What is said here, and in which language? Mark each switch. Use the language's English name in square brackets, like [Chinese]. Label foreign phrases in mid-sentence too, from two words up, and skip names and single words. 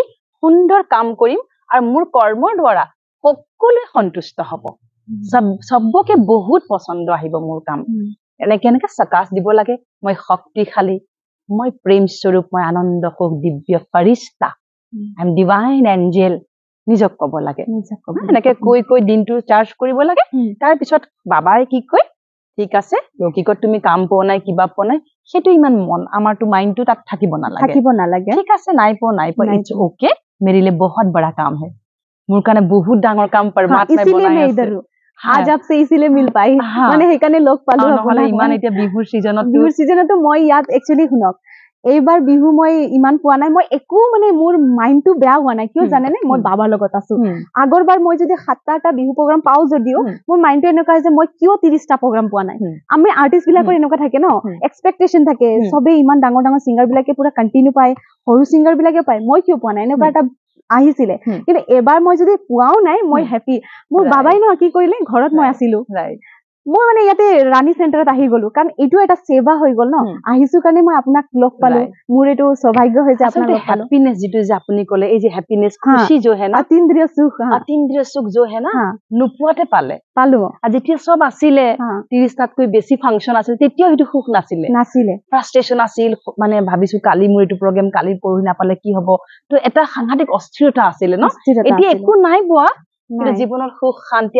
[Assamese] সুন্দৰ কাম কৰিম আৰু মোৰ কৰ্মৰ দ্বাৰা সকলোৱে সন্তুষ্ট হ'ব সবকে বহুত পছন্দ আহিব মোৰ কাম এনেকে সকাজ দিব লাগে মই শক্তিশালী মই প্ৰেম স্বৰূপ মই আনন্দ সুখ দিব্য ফৰিস্তা [English] I am divine angel [Assamese] নিজক ক'ব লাগে এনেকে কৈ দিনটো চাৰ্জ কৰিব লাগে তাৰ পিছত বাবাই কি কয় ঠিক আছে লৌকিকত তুমি কাম পোৱা নাই কিবা পোৱা নাই সেটো ইমান মন আমাৰটো মাইন্ডটো তাত থাকিব নালাগে ঠিক আছে নাই পোৱা [English] It's OK [Hindi] मेरे लिए बहुत बड़ा काम है [Assamese] মোৰ কাৰণে বহুত ডাঙৰ কাম परमात्माই বনাই আছে [Hindi] आज आपसे इसीलिए मिल पाई [Assamese] মানে সেইকাৰণে লগ পালো নহলে ইমান এতিয়া বিহুৰ সিজনতো মই ইয়াত একচুয়ালি শুনক এইবাৰ বিহু মই ইমান পোৱা নাই মই একো মানে মোৰ মাইন্ডটো বেয়া হোৱা নাই কিয় জানে নে মই বাবার লগত আছো আগৰবাৰ মই যদি 7টা বিহু প্ৰগ্ৰাম পাও যদিও মোৰ মাইন্ডটো এনেকুৱা যে মই কিয় 30টা প্ৰগ্ৰাম পোৱা নাই আমি আৰ্টিষ্ট বিলাকৰ এনেকুৱা থাকে ন এক্সপেক্টেশন থাকে সবে ইমান ডাঙৰ ডাঙৰ সিঙ্গাৰ বিলাকে পুৰা কন্টিনিউ পায় সৰু সিঙ্গাৰ বিলাকে পায় মই কিয় পোৱা নাই এনেকুৱা এটা আহিছিলে কিন্তু এবাৰ মই যদি পোৱাও নাই মই হ্যাপি মোৰ বাবাই ন কি কৰিলে ঘৰত মই আছিলো মই মানে ইয়াতে ৰাণী চেণ্টাৰত আহি গলো কাৰণ এইটো এটা সেৱা হৈ গল ন আহিছো কাৰণে মই আপোনাক লগ পালো মোৰ এইটো সৌভাগ্য হৈছে আপোনাক লগ পালো হ্যাপিনেস যেটো যে আপুনি কলে এই যে হ্যাপিনেস খুশি [Hindi] जो है ना अतीन्द्रिय सुख जो है ना [Assamese] নুপুৱাতে পালো আৰু যেতিয়া সব আছিলে 30টাতকৈ বেছি ফাংচন আছিল তেতিয়া সেইটো সুখ নাছিলে ফ্ৰাষ্ট্ৰেচন আছিল মানে ভাবিছো কালি মোৰ এইটো প্ৰগ্ৰাম কালি পঢ়ি নাপালে কি হ'ব তো এটা সাংঘাতিক অস্থিৰতা আছিল ন এতিয়া একো নাই পোৱা কিন্তু জীৱনৰ সুখ শান্তি